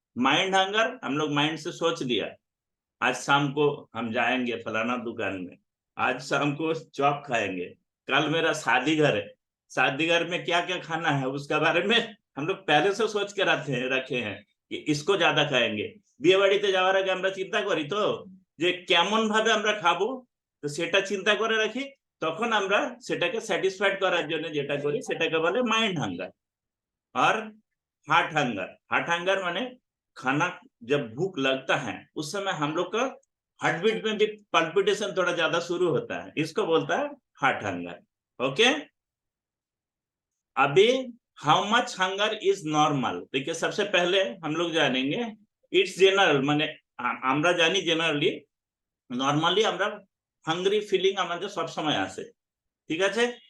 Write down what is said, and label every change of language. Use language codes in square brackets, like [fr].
[hi] Mind hunger, हम लोग mind से सोच लिया आज शाम को हम जाएंगे फलाना दुकान में, आज शाम को चॉप खाएंगे, कल मेरा शादी घर है, शादी घर में क्या क्या खाना है उसका बारे में हम लोग पहले से सोच के रखे हैं कि इसको ज्यादा खाएंगे। [bn] বিয়ে বাড়িতে যাওয়ার আগে আমরা চিন্তা করি তো যে কেমন ভাবে আমরা খাবো, তো সেটা চিন্তা করে রাখি, তখন আমরা সেটাকে স্যাটিসফাইড করার জন্য যেটা করি সেটাকে বলে মাইন্ড হাঙ্গার। [hi] और हार्ट हंगर, हार्ट हंगर माने खाना जब भूख लगता है उस समय हम लोग का हार्ट बीट में भी पल्पिटेशन थोड़ा ज्यादा शुरू होता है, इसको बोलता है हार्ट हंगर। ओके, अभी [en] how much hunger is normal, [hi] देखिए सबसे पहले हम लोग जानेंगे इट्स जनरल, माने [bn] আমরা জানি জেনারেলি, নরমালি আমরা হাংরি ফিলিং আমাদের সব সময় আসে, ঠিক আছে।